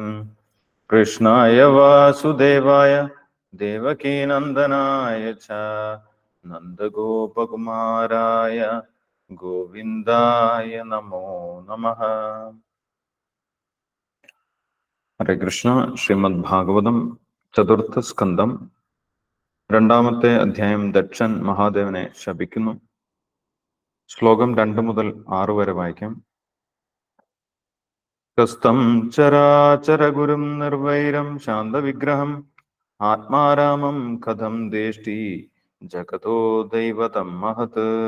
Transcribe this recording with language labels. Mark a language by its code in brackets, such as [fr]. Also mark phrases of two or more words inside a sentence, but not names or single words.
[sa] कृष्णाय वासुदेवाय देवकीनन्दनाय च नन्दगोपकुमाराय गोविन्दाय नमो नमः। [ml] ഹരേ കൃഷ്ണ. ശ്രീമദ് ഭാഗവതം ചതുർത്ഥ സ്കന്ധം രണ്ടാമത്തെ അധ്യായം. ദക്ഷൻ മഹാദേവനെ ശപിക്കുന്നു. ശ്ലോകം 2 മുതൽ 6 വരെ വായിക്കാം. [sa] कस्तं चराचर गुरुं निर्वैरं शान्तविग्रहं आत्मारामं कथं द्वेष्टि जगतो दैवतं महत्.